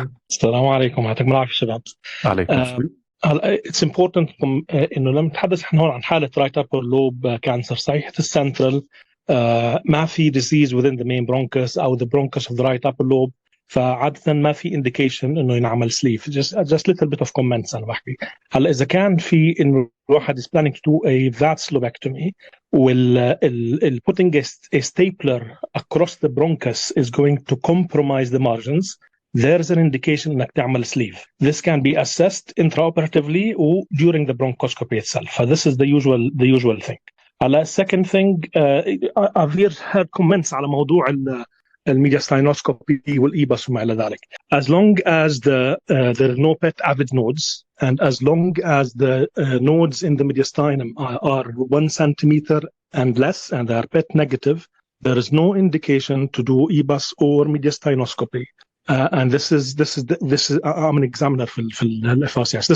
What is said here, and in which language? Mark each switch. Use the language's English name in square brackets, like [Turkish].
[Arabic] السلام عليكم، يعطيكم العافيه شباب. عليكم السلام. [English] It's important [Arabic] انه لما نتحدث احنا هون عن حاله رايت ابر لوب كانسر صحيح السنترال، ما في [English] disease within the main bronchus [Arabic] او [English] the bronchus of the right upper lobe، [Arabic] فعاده ما في indication انه ينعمل سليف. [English] just little bit of comments [Arabic] انا بحكي. هلا اذا كان في انه الواحد [English] is planning to do a vasulobectomy وال putting a stapler across the bronchus is going to compromise the margins, there's an indication [Arabic] انك تعمل [English] sleeve. This can be assessed intraoperatively or during the bronchoscopy itself. So this is the usual thing. [Arabic] على [English] second thing, I've heard comments [Arabic] على موضوع الميدياستاينوسكوبي والإيباس وما إلى ذلك. [English] As long as there are no PET avid nodes, and as long as the nodes in the mediastinum are 1 centimeter and less, and they are PET negative, there is no indication to do EBUS or mediastinoscopy. And this is I'm an examiner for FRCS.